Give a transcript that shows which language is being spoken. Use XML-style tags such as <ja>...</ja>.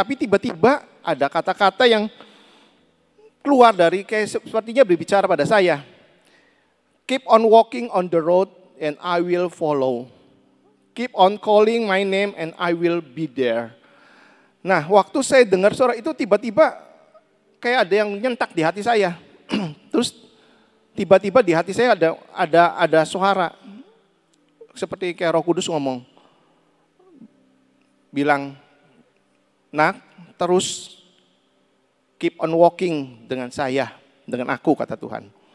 <id>Tapi tiba-tiba ada kata-kata yang keluar dari kayak sepertinya berbicara pada saya.</id> <en>Keep on walking on the road and I will follow. Keep on calling my name and I will be there.</en> <id>Nah, waktu saya dengar suara itu tiba-tiba kayak ada yang nyentak di hati saya. Terus tiba-tiba di hati saya ada suara seperti kayak Roh Kudus ngomong. Bilang, "Nak, terus</id> <en>keep on walking</en> <id>dengan saya, dengan aku," kata Tuhan.</id>